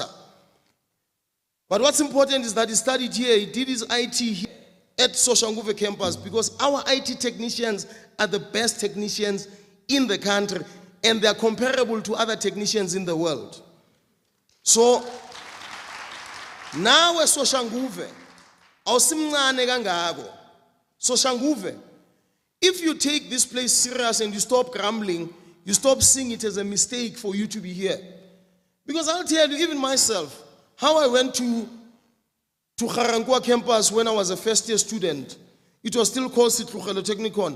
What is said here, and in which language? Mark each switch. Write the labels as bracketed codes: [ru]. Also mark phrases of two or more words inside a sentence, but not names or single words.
[en] But what's important is that he studied here, he did his IT here at Soshanguve campus because our IT technicians are the best technicians in the country and they are comparable to other technicians in the world. So now at Soshanguve, [zu] awusimncane kangako. [en] Soshanguve, if you take this place serious and you stop grumbling, you stop seeing it as a mistake for you to be here. Because I'll tell you, even myself, how I went to Kharankua campus when I was a first-year student. It was still called Sitlukhelo Technikon.